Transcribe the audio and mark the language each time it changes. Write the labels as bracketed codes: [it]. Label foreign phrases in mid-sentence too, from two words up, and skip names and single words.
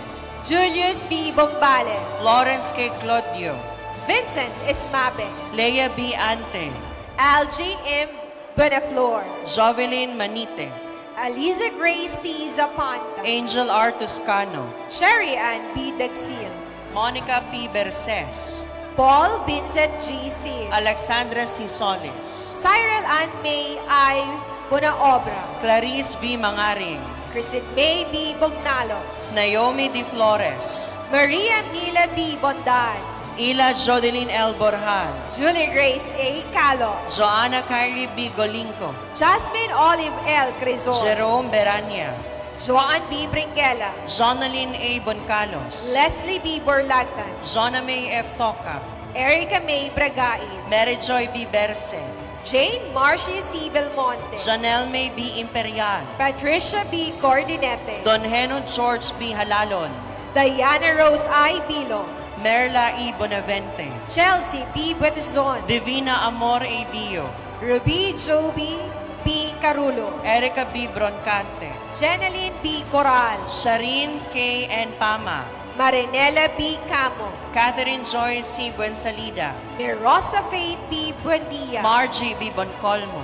[en] Julius B. Bombales, Lawrence K. Claudio, Vincent Esmabe, Leia B. Ante, Algie M. Benaflor, Jovelyn Manite, Aliza Grace T. Zapanta, Angel R. Toscano, Sherry Ann B. Dagsil, Monica P. Berces, Paul Vincent G. Sil, Alexandra C. Solis, Cyril Ann May I. Bonaobra, Clarice B. Mangaring, Christine May B. Bognalos, Naomi D. Flores, Maria Mila B. Bondad, Ila Jodeline L. Borjal, Julie Grace A. Calos, Joanna Kylie B. Golinco, Jasmine Olive L. Crizor, Jerome Berania, Joan B. Bringuela, Jonaline A. Boncalos, Leslie B. Borlagtan, Jonna May F. Toca, Erica May Bragais, Mary Joy B. Berse, Jane Marcia C. Belmonte, Janelle May B. Imperial, Patricia B. Cordinete, Don Heno George B. Halalon, Diana Rose I. Bilo, Merla E. Bonavente, Chelsea B. Buetizon, Divina Amor A. Bio, Ruby Joby B. Carulo, Erica B. Broncante, Jeneline B. Coral, Sharin K. N. Pama, Marinela B. Camo, Catherine Joy C. Buensalida, Mirosa Faith B. Buendia, Margie B. Boncolmo,